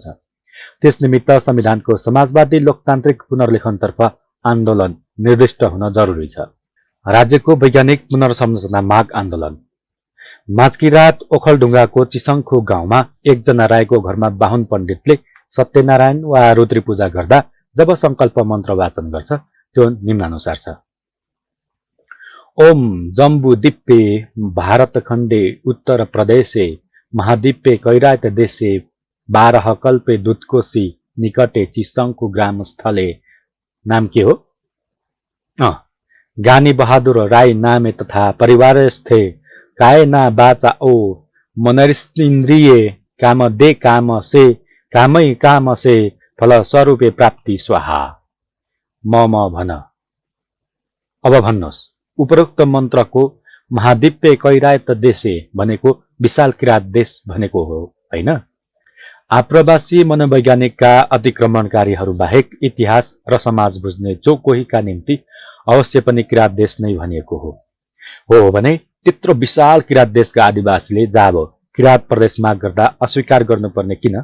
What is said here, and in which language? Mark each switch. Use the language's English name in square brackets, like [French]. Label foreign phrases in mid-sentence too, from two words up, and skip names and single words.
[Nepali] त्यस निमित्त संविधानको समाजवादी लोकतान्त्रिक पुनर्लेखनतर्फ आन्दोलन निर्दिष्ट हुन जरुरी छ। राज्यको वैज्ञानिक पुनर्संरचना माग आन्दोलन। माझकिरात ओखलढुङ्गाको चिसङखो गाउँमा एकजना राईको घरमा बाहुन पण्डितले सत्यनारायण वा रुद्री पूजा गर्दा जब संकल्प मन्त्र वाचन गर्छ त्यो निम्नानुसार छ। [Sanskrit] ओम जम्बू दिप्पे भारतखण्डे उत्तर प्रदेशे महादिप्पे कैरात देशे 12 कल्पे दुधकोशी निकटे चिसङको ग्रामस्थले। [Nepali] नाम के हो? [Sanskrit] गानी बहादुर राई नामे तथा परिवारस्थे कायना बाचा ओ मनरिन्द्रिय काम दे काम से फल स्वरूपे प्राप्ति स्वाहा। [Nepali] म भन। अब भन्नुहोस्, उपरोक्त मन्त्रको [Sanskrit] महादिप्य कैरात देशे [Nepali] भनेको विशाल किरात देश भनेको हो, हैन? आप्रवासी मनोवैज्ञानिकका अतिक्रमणकारीहरू बाहेक इतिहास र समाज बुझ्ने जो कोहीका निम्ति अवश्य पनि किरात देश नै भनिएको हो भने त्यत्रो विशाल किरात देशका आदिवासीले जाब किरात प्रदेश माग गर्दा अस्वीकार गर्नुपर्ने किन?